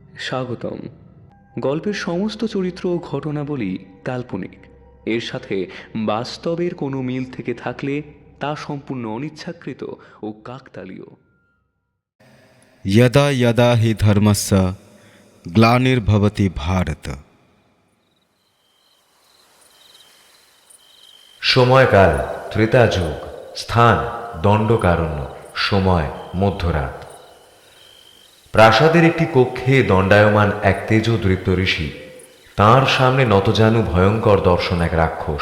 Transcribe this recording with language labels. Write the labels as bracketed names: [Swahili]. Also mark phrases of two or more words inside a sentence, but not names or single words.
[Bangla] স্বাগতম। গল্পের সমস্ত চরিত্র ও ঘটনাবলী কাল্পনিক। এর সাথে বাস্তবের কোনো মিল থেকে থাকলে তা সম্পূর্ণ অনিচ্ছাকৃত ও কাকতালীয়। [Sanskrit] यदा यदा हि धर्मस्य ग्लानिर्भवति भारत। [Bangla] সময়কাল ত্রেতা যুগ, স্থান দণ্ডকারণ্য, সময় মধ্যরাত। প্রাসাদের একটি কক্ষে দণ্ডায়মান এক তেজোদৃপ্ত ঋষি, তাঁর সামনে নতজানু ভয়ঙ্কর দর্শন এক রাক্ষস।